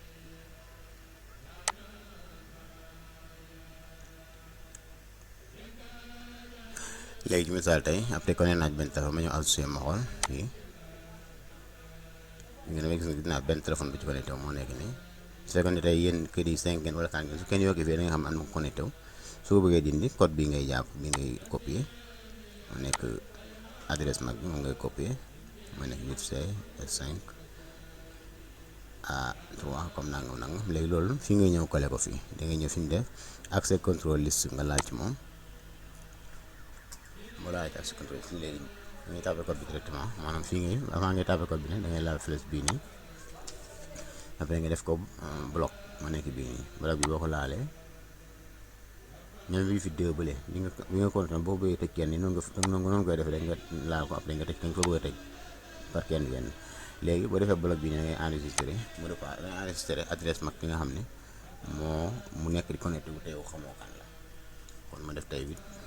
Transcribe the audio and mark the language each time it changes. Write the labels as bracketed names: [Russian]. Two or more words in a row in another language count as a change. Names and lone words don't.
[Wolof] léegi ci misaal tey [French] après connecté [Wolof] naa benn téléphone ma ñëw associé ma xool fii ngeen may gis nga dinaa benn téléphone bu ci connecté wu moo nekk nii su fekkoon ne tey yéen kër yi 5 ngeen wala 4 ngeen su kenn yokkee fii da nga xam ne am na ko connecté wu su ko bëggee dindi code bi ngay jàpp bi ngay copier mu nekk adresse mag bi moom ngay copier mu nekk 8C S5 A3 comme nangam léegi loolu fi ngay ñëw coller ko fii da ngay ñëw fi ñu def [French] accès control list [Wolof] nga laal ci moom boo laalee ci accès control list léegi da ngay tapé code bi directement maanaam fii ngay avant ngay tapé code bi ne da ngay laal flèche bii nii après nga def ko bloc ma nekk bii nii bloc bi boo ko laalee même wifi 2 bële bi nga continué boo bëggee tëj kenn ni noonu koy defee rek nga laal ko après nga tëj ko bëgg a tëj par kenn léegi boo defee bloc bi ne ngay enregistré mu def da ngay enregistré adresse mag bi nga xam ne mu nekk di connecté wu te yow xamoo kan la kon ma def tey 8